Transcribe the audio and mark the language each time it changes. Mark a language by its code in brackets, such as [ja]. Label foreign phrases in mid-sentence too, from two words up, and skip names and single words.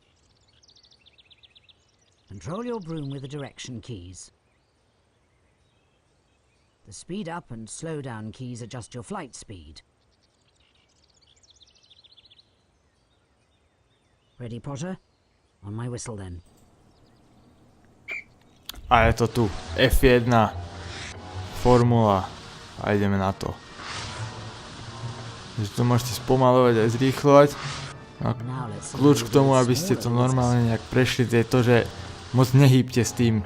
[en] Control your broom with the direction keys. The speed up and slow down keys adjust your flight speed. Ready, Potter? On my whistle, then. [sk] A je to tu. F1. Formula. A ideme na to. Takže to môžete spomalovať aj zrýchlovať. A kľúč k tomu, aby ste to normálne nejak prešli, je to, že moc nehýbte s tým.